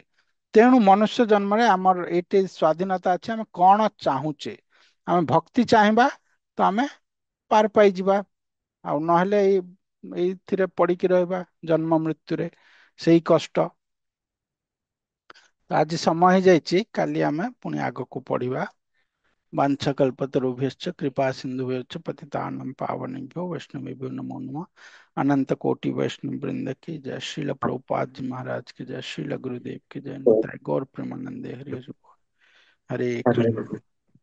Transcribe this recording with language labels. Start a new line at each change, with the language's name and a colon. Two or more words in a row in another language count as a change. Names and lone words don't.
Odia: ତେଣୁ ମନୁଷ୍ୟ ଜନ୍ମରେ ଆମର ଏଇଠି ସ୍ଵାଧୀନତା ଅଛି, ଆମେ କଣ ଚାହୁଁଛେ? ଆମେ ଭକ୍ତି ଚାହିଁବା ତ ଆମେ ପାର ପାଇଯିବା, ଆଉ ନହେଲେ ଏଇଥିରେ ପଡିକି ରହିବା, ଜନ୍ମ ମୃତ୍ୟୁରେ ସେଇ କଷ୍ଟ। ତ ଆଜି ସମୟ ହେଇଯାଇଛି, କାଲି ଆମେ ପୁଣି ଆଗକୁ ପଢିବା।
Sanskrit: वाञ्छकल्पतरुभ्यश्च कृपा सिन्धुभ्यश्च पतितानां पावनेभ्यो वैष्णवेभ्यो नमो नमः।
Hindi: अनंत कोटि वैष्णव वृंद की जय। श्रील प्रभुपाद जी महाराज की जय। श्रील गुरुदेव की जय।
Bangla: নিতাই গৌর প্রেমানন্দে হরি হরি বোল। हरे हरे कृष्ण। कृष्ण।